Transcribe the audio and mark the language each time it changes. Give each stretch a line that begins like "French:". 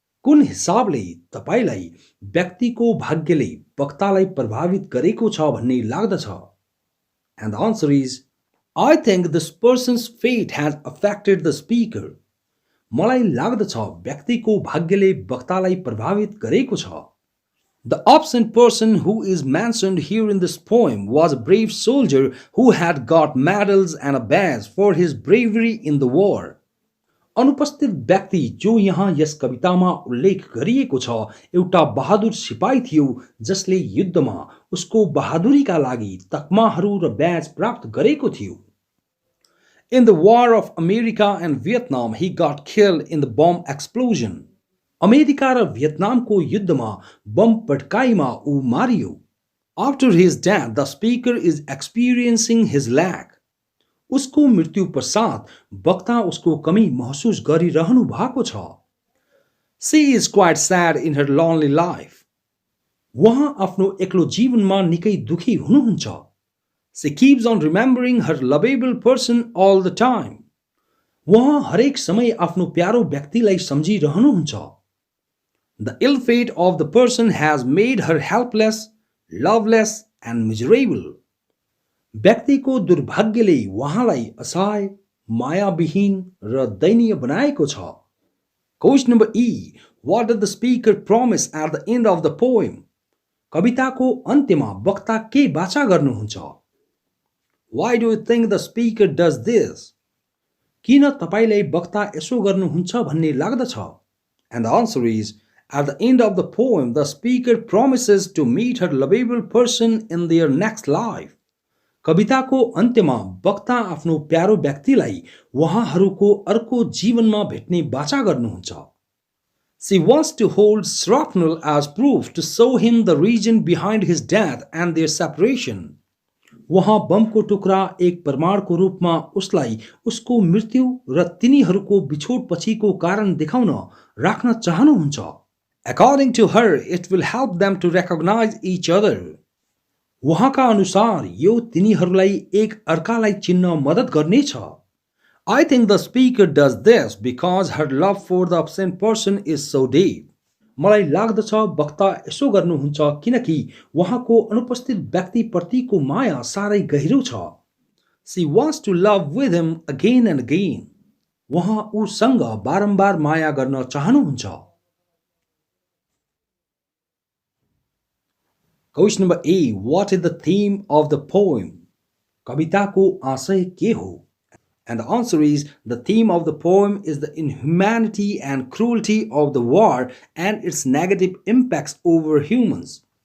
Nepali: कुन हिसाबले तपाईलाई व्यक्तिको भाग्यले वक्तालाई प्रभावित गरेको छ भन्ने लाग्दछ?
English: And the answer is, I think this person's fate has affected the speaker.
Nepali: मलाई लाग्दछ व्यक्तिको भाग्यले वक्तालाई प्रभावित गरेको छ।
English: The absent person who is mentioned here in this poem was a brave soldier who had got medals and a badge for his bravery in the war.
Nepali: अनुपस्थित व्यक्ति जो यहाँ यस कवितामा उल्लेख गरिएको छ एउटा बहादुर सिपाही थियो जसले युद्धमा उसको बहादुरीका लागि तकमाहरू र ब्याज प्राप्त गरेको थियो।
English: In the war of America and Vietnam, he got killed in the bomb explosion.
Nepali: America र भियतनामको युद्धमा बम पड्काइमा ऊ Mario.
English: After his death, the speaker is experiencing his lack.
Nepali: उसको मृत्यु पश्चात वक्ता उसको कमी महसुस गरिरहनु भएको छ।
English: She is quite sad in her lonely life.
Nepali: उहाँ आफ्नो एक्लो जीवनमा निकै दुखी हुनुहुन्छ।
English: She keeps on remembering her lovable person all the time.
Nepali: उहाँ हरेक समय आफ्नो प्यारो व्यक्तिलाई सम्झिरहनुहुन्छ।
English: The ill fate of the person has made her helpless, loveless and miserable.
Nepali: व्यक्तिको दुर्भाग्यले उहाँलाई असहाय, मायाविहीन र दयनीय बनाएको छ।
English: Question number E. What did the speaker promise at the end of the poem?
Nepali: कविताको अन्त्यमा वक्ता के वाचा गर्नुहुन्छ?
English: Why do you think the speaker does this?
Nepali: किन तपाईलाई वक्ता यसो गर्नुहुन्छ भन्ने लाग्दछ?
English: And the answer is, at the end of the poem, the speaker promises to meet her lovable person in their next life.
Nepali: कविताको अन्त्यमा वक्ता आफ्नो प्यारो व्यक्तिलाई उहाँहरूको अर्को जीवनमा भेट्ने वाचा गर्नुहुन्छ।
English: She wants to hold shrapnel as proof to show him the reason behind his death and their separation.
Nepali: वहाँ बमको टुक्रा एक प्रमाणको रूपमा उसलाई उसको मृत्यु र तिनीहरूको बिछोड पछिको कारण देखाउन राख्न चाहनुहुन्छ।
English: According to her, it will help them to recognize each other.
Nepali: उहाँका अनुसार यो तिनीहरूलाई एक अर्कालाई चिन्न मद्दत गर्नेछ।
English: I think the speaker does this because her love for the absent person is so deep.
Nepali: मलाई लाग्दछ वक्ता यसो गर्नुहुन्छ किनकि उहाँको अनुपस्थित व्यक्तिप्रतिको माया सारै गहिरो छ।
English: She wants to love with him again and again.
Nepali: उहाँ उसँग बारम्बार माया गर्न चाहनुहुन्छ।
English: Question number A. What is the theme of the poem?
Nepali: कविताको आशय के हो?
English: And the answer is, the theme of the poem is the inhumanity and cruelty of the war and its negative impacts over humans.